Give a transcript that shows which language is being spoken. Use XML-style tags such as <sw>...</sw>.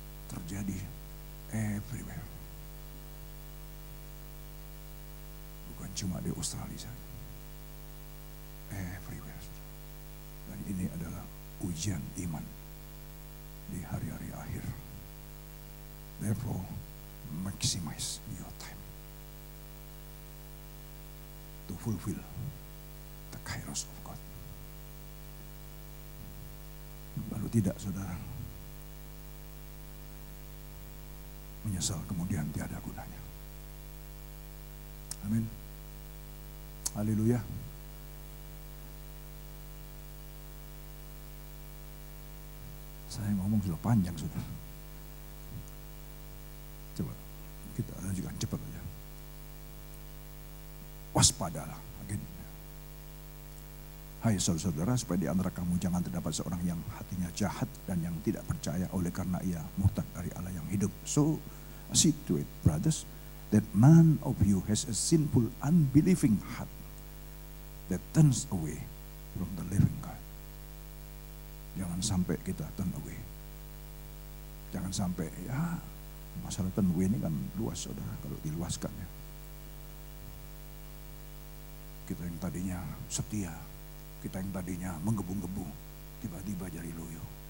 <id>Terjadi everywhere. Bukan cuma di Australia saja. Everywhere. Dan ini adalah ujian iman di hari-hari akhir.</id> <en>Therefore, maximize your time to fulfill the kairos of God.</en> <id>Kalau tidak, saudara, menyesal kemudian tiada gunanya. Amin. Haleluya. Saya ngomong sudah panjang, saudara. Coba kita lanjutkan cepat aja. Waspadalah. Again. Hai saudara-saudara, supaya di antara kamu jangan terdapat seorang yang hatinya jahat dan yang tidak percaya oleh karena ia murtad dari Allah yang hidup.</id> <en>So, see to it, brothers, that none of you has a sinful, unbelieving heart that turns away from the living God.</en> <id>Jangan sampai kita turn away. Jangan sampai, ya masalah turn away ini kan luas, saudara, kalau diluaskan ya. Kita yang tadinya setia, kita yang tadinya menggebu-gebu, tiba-tiba jadi loyo.</id>